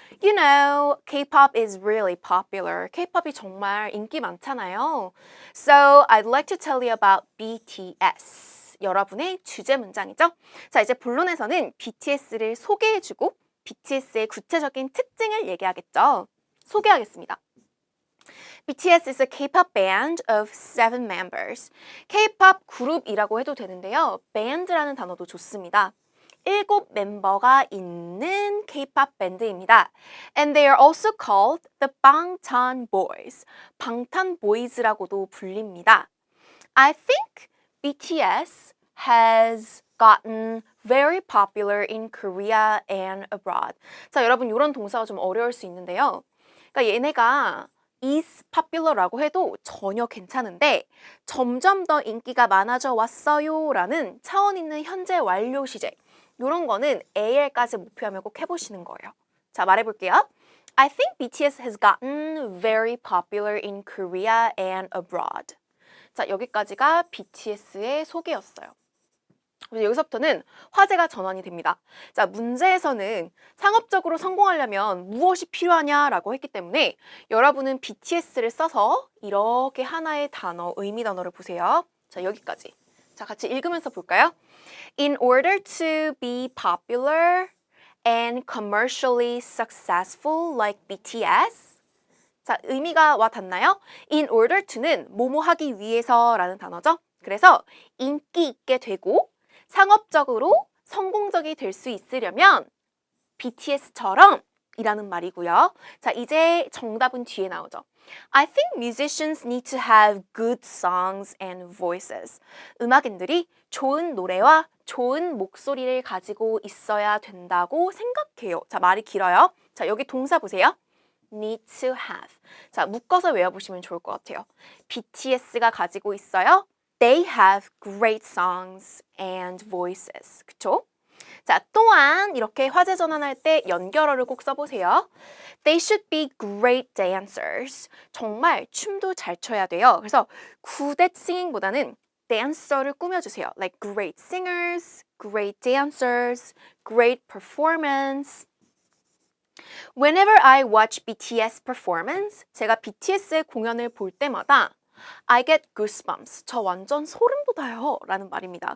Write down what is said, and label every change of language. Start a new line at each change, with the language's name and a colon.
English: You know, K-pop is really popular.
Korean: K-pop이 정말 인기 많잖아요.
English: So, I'd like to tell you about BTS.
Korean: 여러분의 주제 문장이죠. 자, 이제 본론에서는 BTS를 소개해주고 BTS의 구체적인 특징을 얘기하겠죠. 소개하겠습니다.
English: BTS is a K-pop band of 7 members.
Korean: K-pop 그룹이라고 해도 되는데요. band라는 단어도 좋습니다. 7 멤버가 있는 K-pop 밴드입니다.
English: And they are also called the Bangtan Boys.
Korean: 방탄 보이즈라고도 불립니다.
English: I think BTS has gotten very popular in Korea and abroad.
Korean: 자, 여러분 이런 동사가 좀 어려울 수 있는데요. 그러니까 얘네가
English: is popular
Korean: 라고 해도 전혀 괜찮은데 점점 더 인기가 많아져 왔어요 라는 차원 있는 현재 완료 시제 이런 거는 AL까지 목표하면 꼭 해보시는 거예요. 자, 말해볼게요.
English: I think BTS has gotten very popular in Korea and abroad.
Korean: 자, 여기까지가 BTS의 소개였어요. 여기서부터는 화제가 전환이 됩니다. 자, 문제에서는 상업적으로 성공하려면 무엇이 필요하냐라고 했기 때문에 여러분은 BTS를 써서 이렇게 하나의 단어, 의미 단어를 보세요. 자, 여기까지. 자, 같이 읽으면서 볼까요?
English: In order to be popular and commercially successful like BTS.
Korean: 자, 의미가 와 닿나요?
English: In order to
Korean: 는 뭐뭐 하기 위해서라는 단어죠. 그래서 인기 있게 되고 상업적으로 성공적이 될 수 있으려면 BTS처럼 이라는 말이고요. 자, 이제 정답은 뒤에 나오죠.
English: I think musicians need to have good songs and voices.
Korean: 음악인들이 좋은 노래와 좋은 목소리를 가지고 있어야 된다고 생각해요. 자, 말이 길어요. 자, 여기 동사 보세요.
English: need to have.
Korean: 자, 묶어서 외워보시면 좋을 것 같아요. BTS가 가지고 있어요.
English: They have great songs and voices.
Korean: 그쵸? 자, 또한 이렇게 화제 전환할 때 연결어를 꼭 써보세요.
English: They should be great dancers.
Korean: 정말 춤도 잘 춰야 돼요. 그래서
English: good at singing
Korean: 보다는 dancer를 꾸며주세요.
English: Like great singers, great dancers, great performance. Whenever I watch BTS performance,
Korean: 제가 BTS의 공연을 볼 때마다
English: I get goosebumps.
Korean: 저 완전 소름 돋아요. 라는 말입니다.